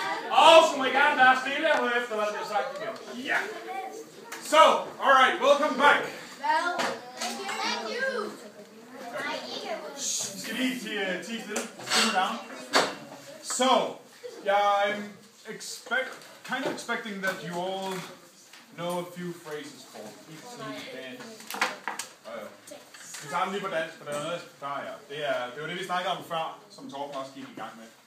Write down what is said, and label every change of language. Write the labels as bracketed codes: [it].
[da] Og så må I gerne være stille og høre efter, hvad der bliver sagt igen. Ja. [en] So, alright, welcome back. Thank you. [da] Skal lige tie stille? [en] Simmer down. So, yeah, I'm kind of expecting that you all know a few phrases for each dance. [da] Vi tager dem lige på dansk, for der er noget, jeg skal forklare jer. Det var det, vi snakkede om før, som Torben også gik i gang med.